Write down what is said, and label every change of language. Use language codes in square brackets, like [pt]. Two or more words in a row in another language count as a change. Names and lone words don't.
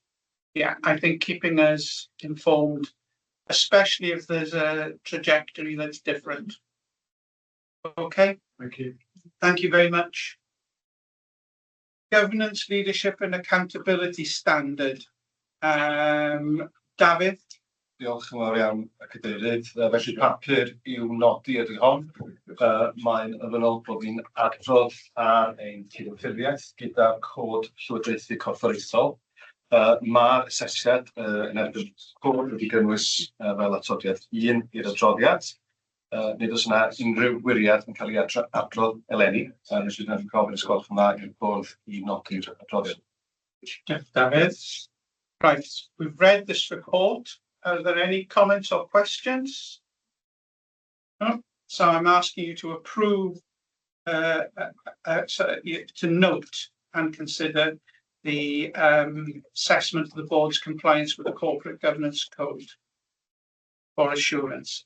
[en] Yeah, I think keeping us informed, especially if there's a trajectory that's different. Okay. Thank you. Thank you very much. Governance, leadership and accountability standard. David. [cy] Diolch yn fawr iawn, Cadeirydd. Felly papur i'w nodi ydy hon. Mae'n ymwneud bod ni'n adrodd ar ein cydymffurfiaeth gyda'r cod llywodraethu corfforaethol. Mae'r asesiad yn erbyn cod wedi gynnwys fel atodiad 1 i'r adroddiad. Nid oes yna unrhyw wiriad yn cael ei adrodd eleni. Felly dwi'n gofyn os gwelwch yn dda i'r bwrdd I nodi'r adroddiad. [en] David. Right, we've read this report. Are there any comments or questions? No? So I'm asking you to approve, to note and consider the assessment of the board's compliance with the Corporate Governance Code for assurance.